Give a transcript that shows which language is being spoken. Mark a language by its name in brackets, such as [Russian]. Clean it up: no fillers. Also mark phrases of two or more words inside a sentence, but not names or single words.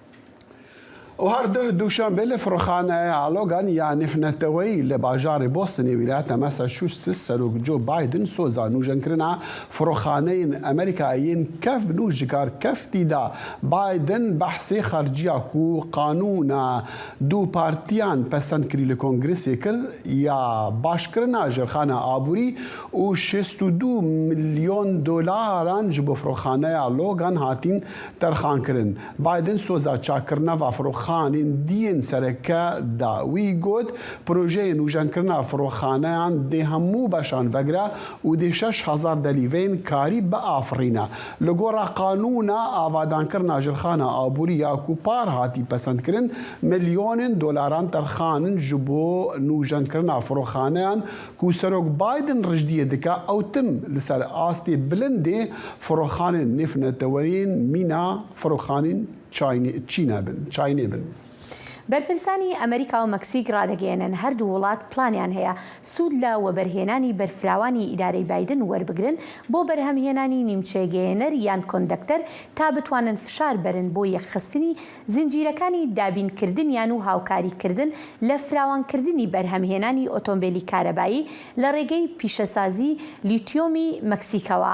[Kurdish] و هەر دووشەمبێ لە فڕۆخانەیە ئالۆگان یانفنەتەوەی لە باژاری بۆستنی ویلایەتە مەساچوستس سەرۆک جۆ بایدن سۆزا نوژەنکردنا فڕۆخانەیەن ئەمریکایین کەف نوژکار کەفتیدا بایدن بەحسێ خەرجیا و قانونا دوو پارتیان پەسەندکردی لە کۆنگرسێ کرد یا باشکردنا ژێرخانە ئابووری و 62 ملیۆن دۆلاران ji بۆ فڕۆخانەیە لۆگان هاتین تەرخانکردن. بایدن سۆزا چاکردنەوە فڕۆخانەیەن دیên sereke da wî got projeyên nûjenkirina firoxaneyan dê hemû beşan vegire û dê 6000 delîveyên karî biafirîne. Li gora qanûna avadankirina jirxana aborî ya ku par hatî pesendkirin milyonên dolaran terxanin ji bo nûjenkirina firoxaneyan ku Serok Biden rijdiyê dike ew tim li ser astê bilindê firoxanên nêfnetewerîn mîna firoxanên چینێ بن. [Central Kurdish] بەرپرسانی ئەمریکا و مەکسیک ڕادەگەێنن هەردوو وڵات پلانیان هەیە سوود لە وەبەرهێنانی بەرفراوانی ئیدارەی بایدن وەربگرن بۆ بەرهەمهێنانی نیمچێگەێنەر یان کۆندەکتەر تا بتوانن فشار بەرن بۆ یەکخستنی زنجیرەکانی دابینکردنیان و هاوکاریکردن لە فراوانکردنی بەرهەمهێنانی ئۆتۆمبیلی کارەبایی لە ڕێگەی پیشەسازی لیتیۆمی مەکسیکەوە.